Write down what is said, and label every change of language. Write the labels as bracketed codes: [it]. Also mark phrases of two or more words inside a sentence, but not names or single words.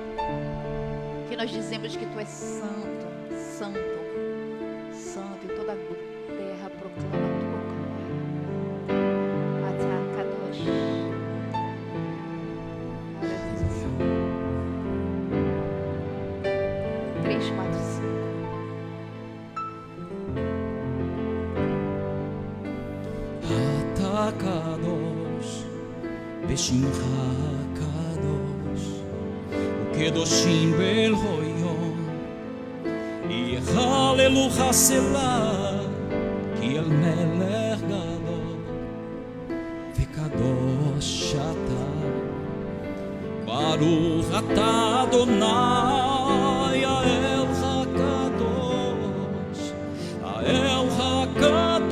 [pt] que nós dizemos que Tu és santo, santo, santo, e toda a terra proclama a Tua glória. [he] אתה קדוש. Aleluia. [pt] 3, 4, 5. [he] אתה קדוש בשמך קדוש, וקדושים בכל יום יהללוך סלה כי אל מלך גדול וקדוש אתה ברוך אתה אדני האל הקדוש האל הקדוש.